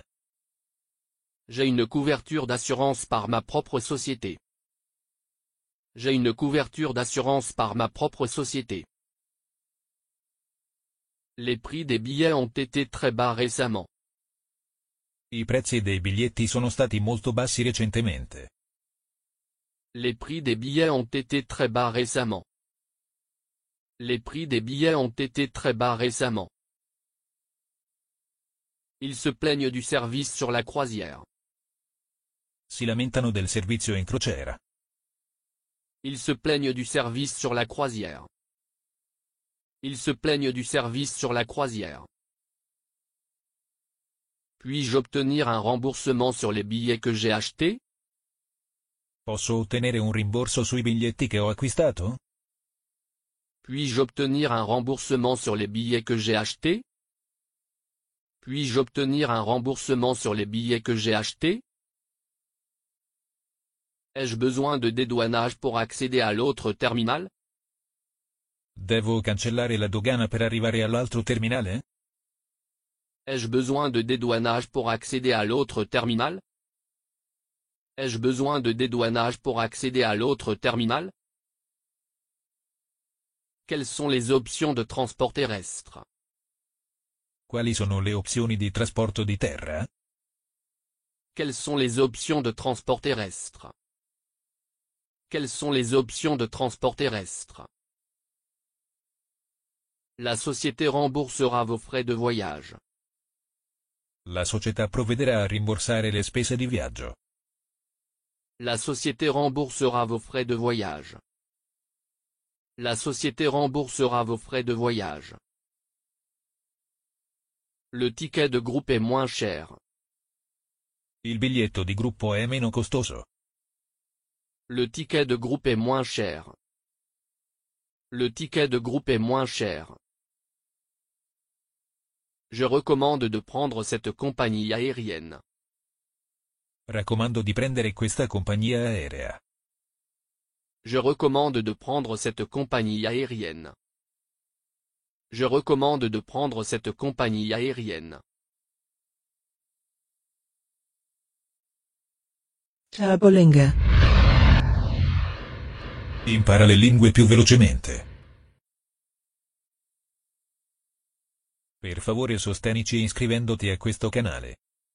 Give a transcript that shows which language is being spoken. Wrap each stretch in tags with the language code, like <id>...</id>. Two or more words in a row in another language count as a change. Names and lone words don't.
<fr>J'ai une couverture d'assurance par ma propre société. J'ai une couverture d'assurance par ma propre société. Les prix des billets ont été très bas récemment.</fr> <it>I prezzi dei biglietti sono stati molto bassi recentemente.</it> <fr>Les prix des billets ont été très bas récemment. Les prix des billets ont été très bas récemment. Ils se plaignent du service sur la croisière.</fr> <it>Si lamentano del servizio in crociera.</it> <fr>Ils se plaignent du service sur la croisière. Ils se plaignent du service sur la croisière. Puis-je obtenir un remboursement sur les billets que j'ai achetés?</fr> <it>Posso ottenere un rimborso sui biglietti che ho acquistato?</it> <fr>Puis-je obtenir un remboursement sur les billets que j'ai achetés? Puis-je obtenir un remboursement sur les billets que j'ai achetés? Ai-je besoin de dédouanage pour accéder à l'autre terminal?</fr> <it>Devo cancellare la dogana per arrivare all'altro terminale?</it> <fr>Ai-je besoin de dédouanage pour accéder à l'autre terminal? Ai-je besoin de dédouanage pour accéder à l'autre terminal? Quelles sont les options de transport terrestre?</fr> <it>Quali sono le opzioni di trasporto di terra?</it> <fr>Quelles sont les options de transport terrestre? Quelles sont les options de transport terrestre? La société remboursera vos frais de voyage.</fr> <it>La società provvederà a rimborsare le spese di viaggio.</it> <fr>La société remboursera vos frais de voyage. La société remboursera vos frais de voyage. Le ticket de groupe est moins cher.</fr> <it>Il biglietto di gruppo è meno costoso.</it> <fr>Le ticket de groupe est moins cher. Le ticket de groupe est moins cher. Je recommande de prendre cette compagnie aérienne.</fr> <it>Raccomando di prendere questa compagnia aerea.</it> <fr>Je recommande de prendre cette compagnie aérienne. Je recommande de prendre cette compagnie aérienne.</fr> <it>Turbolinga. Impara le lingue più velocemente. Per favore sostienici iscrivendoti a questo canale.</it>